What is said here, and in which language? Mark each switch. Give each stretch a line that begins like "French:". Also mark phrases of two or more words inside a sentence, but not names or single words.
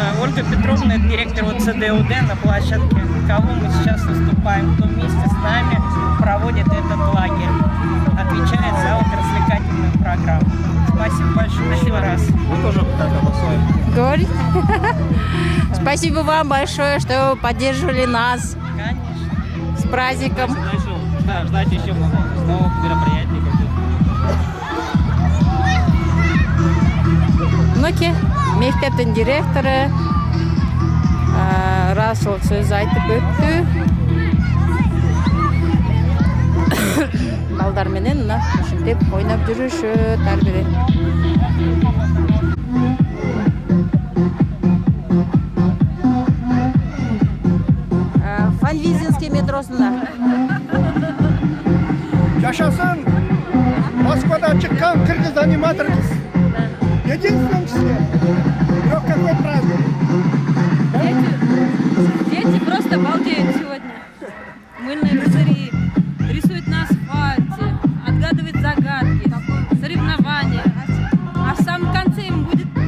Russian: Ольга Петровна, директор ЦДУД на площадке, кого мы сейчас выступаем, кто вместе с нами проводит этот лагерь, отвечает за развлекательную программу. Спасибо большое еще раз. Вы тоже голосуем. Говорит. Спасибо вам большое, что вы поддерживали нас. Конечно. С праздником. Ждать еще новых мероприятий.
Kyrgyz: Мынакей мектептин директору Расыл сөз айтып өттү. Балдар менен мына ушинтип деп ойнап жүрүшөт ар бири. Фанвизинский метросунда. Жашасын Москвадан чыккан кыргыз аниматор кыз.
Russian: Единственный числе. Но какой праздник? Дети просто балдеют сегодня. Мыльные пузыри, рисуют на асфальте, отгадывают загадки, соревнования. А в самом конце им будет...